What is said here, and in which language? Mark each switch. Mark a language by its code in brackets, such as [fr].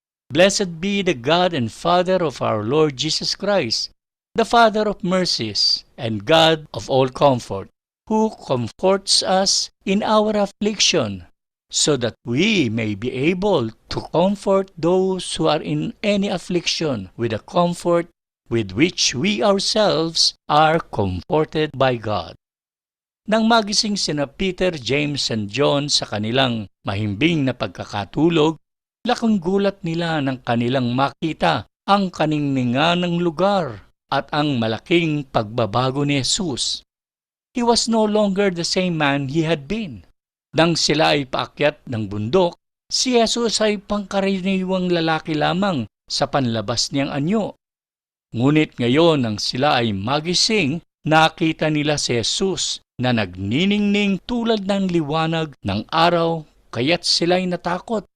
[en] Blessed be the God and Father of our Lord Jesus Christ, the Father of mercies and God of all comfort, who comforts us in our affliction, so that we may be able to comfort those who are in any affliction with the comfort with which we ourselves are comforted by God. [tl] Nang magising sina Peter, James, and John sa kanilang mahimbing na pagkakatulog, laking gulat nila nang kanilang makita ang kaningningan ng lugar at ang malaking pagbabago ni Jesus. [en] He was no longer the same man he had been. [tl] Nang sila ay paakyat ng bundok, si Jesus ay pangkaraniwang lalaki lamang sa panlabas niyang anyo. Ngunit ngayon nang sila ay magising, nakita nila si Jesus na nagniningning tulad ng liwanag ng araw, kaya't sila'y natakot.